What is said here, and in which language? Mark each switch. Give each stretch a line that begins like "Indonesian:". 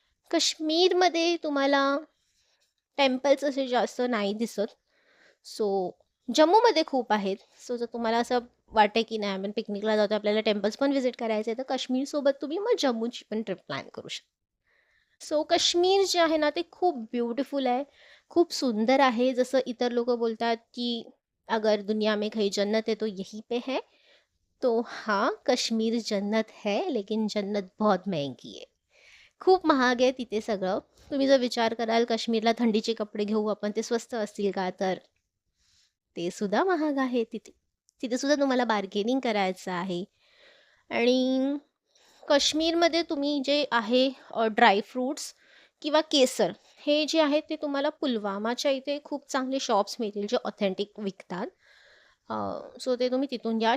Marathi: काश्मीरमध्ये तुम्हाला टेम्पल्स असे जास्त नाही दिसत. सो जम्मूमध्ये खूप आहेत. सो जर तुम्हाला असं वाटतं की नाही आपण पिकनिकला जातो आपल्याला टेम्पल्स पण व्हिजिट करायचे आहे, तर काश्मीरसोबत तुम्ही मग जम्मूची पण ट्रिप प्लॅन करू शकता. सो काश्मीर जे आहे ना, ते खूप ब्युटिफुल आहे. खूप सुंदर आहे. जसं इतर लोकं बोलतात, की
Hindi: अगर दुनिया में कहीं जन्नत है तो यहीं पे है. तो हाँ, कश्मीर जन्नत है, लेकिन जन्नत बहुत महंगी है.
Marathi: खूप महाग आहे तिथे सगळं. तुम्ही जर विचार कराल काश्मीरला थंडीचे कपडे घेऊ आपण, ते स्वस्त असतील का? तर ते सुद्धा महाग आहे तिथे. तिथे सुद्धा तुम्हाला बार्गेनिंग करायचं आहे आणि काश्मीरमध्ये तुम्ही जे आहे ड्राय फ्रुट्स किंवा केसर हे जे आहे ते तुम्हाला पुलवामाच्या इथे खूप चांगले शॉप्स मिळतील जे ऑथेंटिक विकतात. सो ते तुम्ही तिथून घ्या.